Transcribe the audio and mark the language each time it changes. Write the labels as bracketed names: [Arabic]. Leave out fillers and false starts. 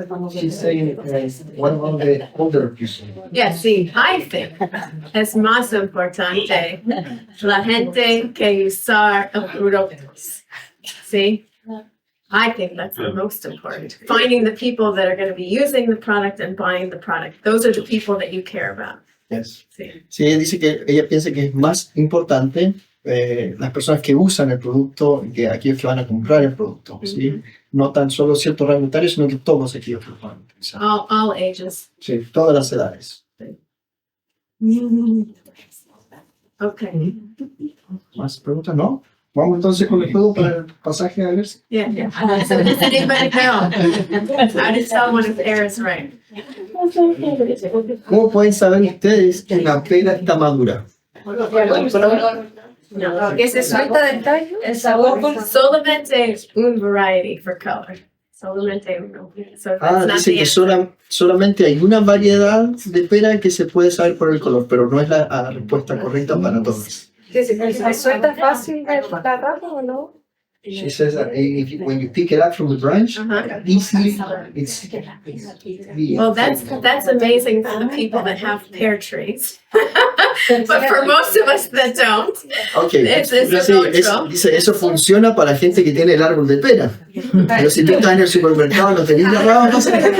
[English] She's saying, what about the older people? [Spanish] Yeah, see, I think es más importante la gente que usar el productos. [English] See? I think that's the most important. Finding the people that are going to be using the product and buying the product. Those are the people that you care about. Yes. [Spanish] Sí. Sí, ella dice que ella piensa que es más importante las personas que usan el producto que aquellos que van a comprar el producto. ¿Sí? No tan solo ciertos rango etario, sino que todos aquellos que lo van a utilizar. [English] All ages. [Spanish] Sí, todas las edades. [English] Okay. [Spanish] ¿Más preguntas? ¿No? Vamos entonces con el juego para el pasaje a ver. [English] Yeah. So does anybody know? How to tell when a pear is ripe? [Spanish] ¿Cómo pueden saber ustedes que una pera está madura? No. ¿Que se suelta del tallo? El sabor. Solamente un variety for color. [English] Solamente uno. So that's not [Spanish] Dice [English] the [Spanish] que [English] answer. [Spanish] solamente hay una variedad de pera que se puede saber por el color, pero no es la respuesta correcta para todos. ¿Se suelta fácil de la rama o no? [English] She says that when you pick it up from the branch, easily it's Well, that's amazing for the people that have pear trees. But for most of us that don't, okay. it's neutral. [Spanish] Dice, eso funciona para la gente que tiene el árbol de pera. Pero si tú estás en el supermercado no tenés la rama, no se